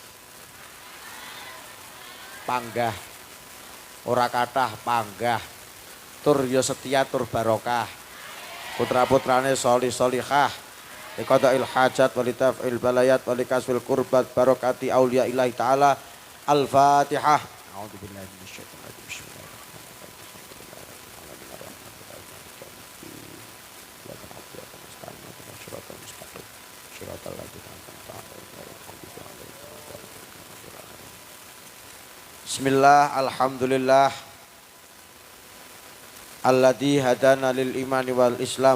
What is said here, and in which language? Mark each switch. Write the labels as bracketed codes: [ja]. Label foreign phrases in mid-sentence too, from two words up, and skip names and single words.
[jv] panggah ora kathah panggah tur ya setia tur barokah putra-putrane sholih sholihah [ar] لقضاء الحاجات ولدفع البليات ولكشف الكربات ببركة أولياء الله تعالى الفاتحة. أعوذ بالله من الشيطان الرجيم بسم الله الحمد لله الذي هدانا للإيمان والإسلام.